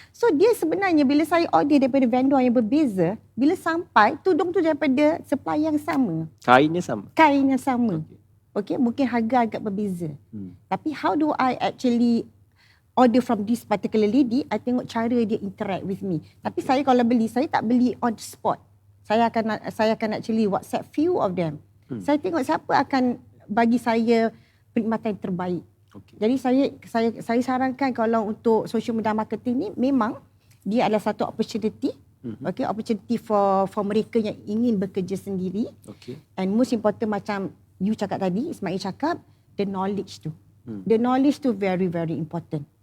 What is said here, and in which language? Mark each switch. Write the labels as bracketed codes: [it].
[ms] So dia sebenarnya bila saya order daripada vendor yang berbeza, bila sampai tudung tu daripada supplier yang sama. Kainnya sama. Kainnya sama. Okay, mungkin harga agak berbeza. [en] Tapi how do I actually order from this particular lady? [ms] I tengok cara dia [en] interact with me. [ms] Tapi saya kalau beli, saya tak beli [en] on the spot. [ms] Saya akan actually WhatsApp few of them. Saya tengok siapa akan bagi saya perkhidmatan yang terbaik. Jadi saya sarankan kalau untuk social media marketing ni memang dia adalah satu opportunity, [en] opportunity for [ms] mereka yang ingin bekerja sendiri. [en] And most important [ms] macam you cakap tadi, Ismail cakap, [en] the knowledge tu. The knowledge tu very very important.